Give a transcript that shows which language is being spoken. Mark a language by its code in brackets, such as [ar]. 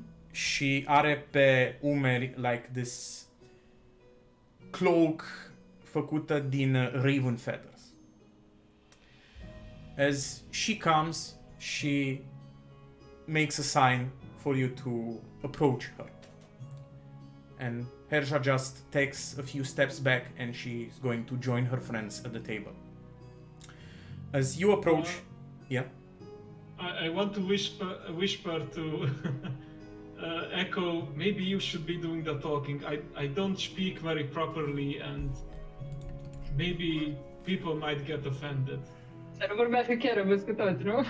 [ro] Și are pe umeri [en] like this cloak [ro] făcută din [en] raven feathers. As she comes, she makes a sign for you to approach her. And Herja just takes a few steps back and she's going to join her friends at the table. As you approach, yeah? I want to whisper to Echo, maybe you should be doing the talking. I don't speak very properly and maybe people might get offended. [ro] Să nu vorbească chiar răbăs cu toți, nu?